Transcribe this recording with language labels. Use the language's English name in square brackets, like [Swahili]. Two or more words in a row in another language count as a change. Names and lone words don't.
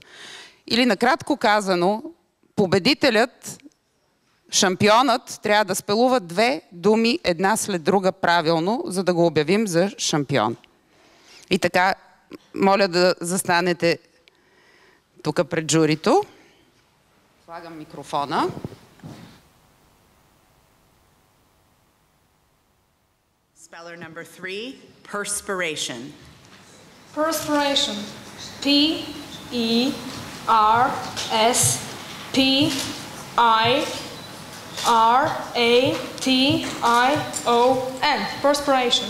[Bulgarian] Или накратко казано, победителят, шампионът, трябва да спелува две думи една след друга правилно, за да го обявим за шампион. И така, моля да застанете тук пред журито. Слагам микрофона. [English] Speller number 3, perspiration. Perspiration. P-E-R-S-P-I-R-A-T-I-O-N. Perspiration.